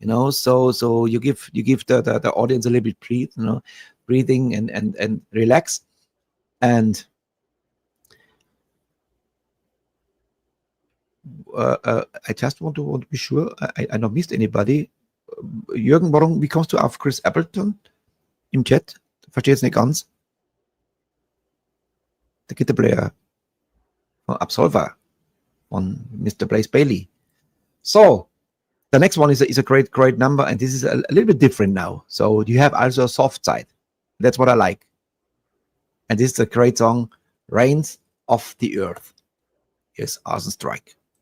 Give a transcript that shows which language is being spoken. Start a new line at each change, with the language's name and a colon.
English: So you give the audience a little bit breathing and relax. And I just want to be sure I not missed anybody.
German: Jürgen, wie kommst du auf Chris Appleton im Chat? Verstehe jetzt nicht ganz. Der Gitarplayer von Absolver von Mr.
English: Blaze Bailey. So the next one is a great number, and this is a little bit different now. So you have also a soft side. That's what I like. And this is a great song, Rains of the Earth. Yes, Arson-Strike.